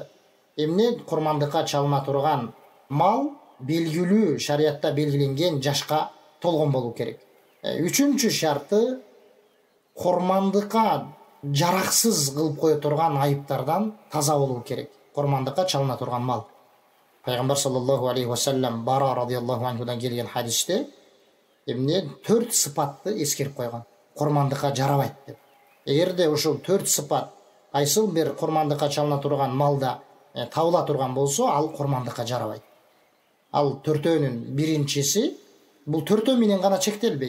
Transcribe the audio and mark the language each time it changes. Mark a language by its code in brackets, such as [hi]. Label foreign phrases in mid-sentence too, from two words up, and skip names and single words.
[ky] Эмне курмандыкка чалына турган мал белгилүү, шариатта белгиленген жашка толгон болуу керек. Үчүнчү шарты, курмандыкка жараксыз кылып кое турган айыптардан таза болуу керек. Курмандыкка чалына турган мал. Пайгамбар [ar] صلى الله عليه وسلم [ky] Бара [ar] رضي الله عنه [ky] келген хадисте эмне 4 сыпатты эскерип койгон. Курмандыкка жарабайт деп. Эгерде ушул 4 сыпат кайсыл бир курмандыкка чалына турган малда табыла турган болсо, ал курмандыкка жарабайт. Ал төртөөнүн биринчиси, бул төртөө менен гана чектелбейт.